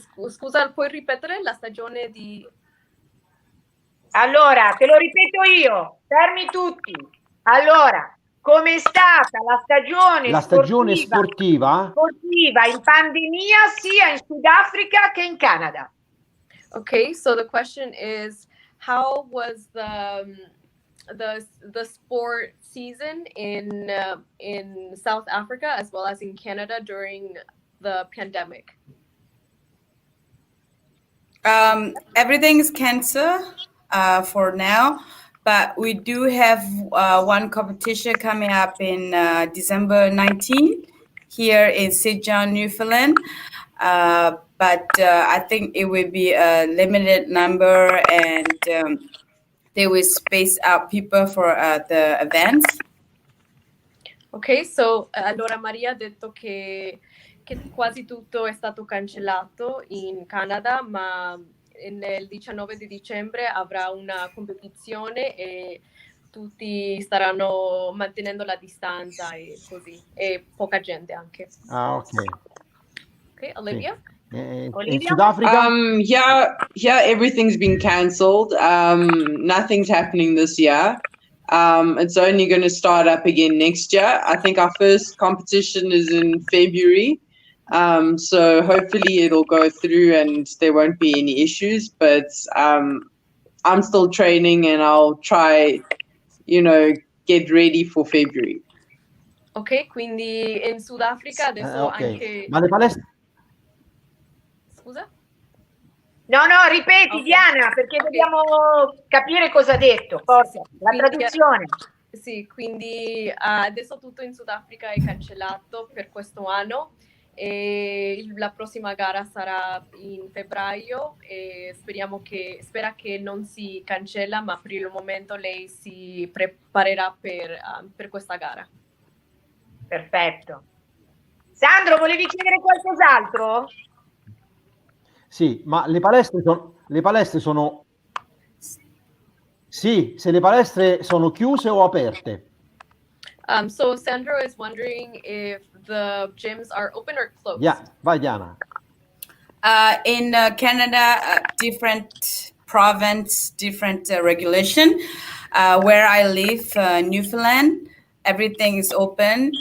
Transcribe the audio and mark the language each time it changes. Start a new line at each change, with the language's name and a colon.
Italian: Scusa, puoi ripetere la stagione di... Allora, te lo ripeto io, fermi tutti. Allora, com'è stata la stagione sportiva in pandemia sia in Sudafrica che in Canada?
English: Okay, so the question is, how was the sport season in South Africa as well as in Canada during the pandemic? Everything is canceled for now, but we do have one competition coming up in December 19 here in St. John, Newfoundland. But I think it will be a limited number, and they will space out people for the events.
Italian: Ok, so allora Maria ha detto che quasi tutto è stato cancellato in Canada, ma nel 19 di dicembre avrà una competizione e tutti staranno mantenendo la distanza e così, e poca gente anche. Ah, ok. Ok, Olivia? In Olivia? Sudafrica?
English: Yeah, everything's been cancelled. Nothing's happening this year. It's only going to start up again next year. I think our first competition is in February. So hopefully it'll go through and there won't be any issues. But I'm still training and I'll try, get ready for February.
Italian: Ok, quindi in Sudafrica adesso anche... Ma le palestre... Scusa? No, ripeti, Diana, perché dobbiamo capire cosa ha detto. Forza, la traduzione. Sì, quindi adesso tutto in Sudafrica è cancellato per questo anno e la prossima gara sarà in febbraio e spera che non si cancella, ma per il momento lei si preparerà per questa gara. Perfetto. Sandro, volevi chiedere qualcos'altro? Sì, ma le palestre sono... Sì, se le palestre sono chiuse o aperte?
English: So Sandro is wondering if the gyms are open or closed.
Italian: Yeah, vai Diana.
English: In Canada, different province, different regulation. Where I live, Newfoundland, everything is open.